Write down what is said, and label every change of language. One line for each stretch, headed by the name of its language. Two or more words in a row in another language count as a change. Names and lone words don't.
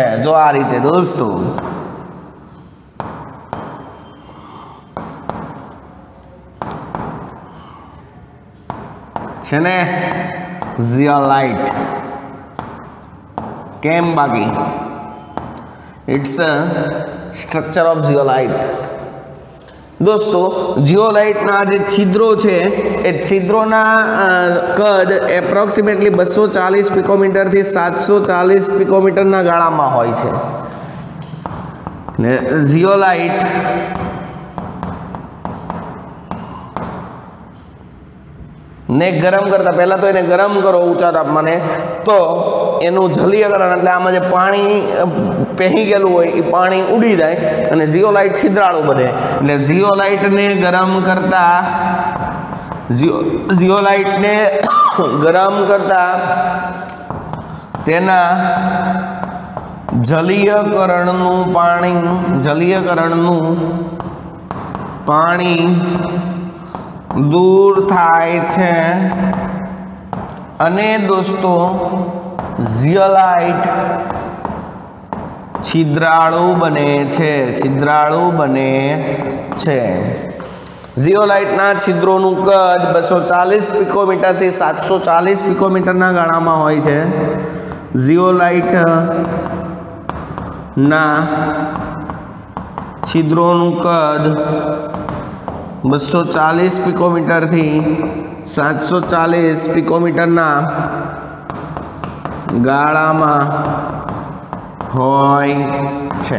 Gujarati: જો આ રીતે દોસ્તો છે ને જીઓલાઇટ કેમ બાકી
English: it's a structure of zeolite.
Gujarati: દોસ્તો જીઓલાઇટના જે છિદ્રો છે એ છિદ્રોના કદ એપ્રોક્સિમેટલી 240 પિકોમીટર થી 740 પિકોમીટર ના ગાળામાં હોય છે ને જીઓલાઇટ ને ગરમ કરતા પહેલા તો
Hindi: इन्हें गरम करो
Gujarati: ઊંચા તાપમાને તો એનું જલીયકરણ એટલે આમાં જે પાણી પહેરી ગયેલું હોય એ પાણી ઉડી જાય અને જીઓલાઇટ છિદ્રાળુ બને એટલે જીઓલાઇટ ને ગરમ કરતા જીઓલાઇટ ને ગરમ કરતા તેના જલીયકરણનું પાણી દૂર થાય છે અને દોસ્તો જીઓલાઇટ છિદ્રાળુ બને છે જીઓલાઇટ ના છિદ્રોનું કદ 240 પિકોમીટર થી 740 પિકોમીટર ના ગાળામાં હોય છે જીઓલાઇટ ના છિદ્રોનું કદ 240 પિકોમીટર થી 740 પિકોમીટર ના ગાળામાં હોય છે।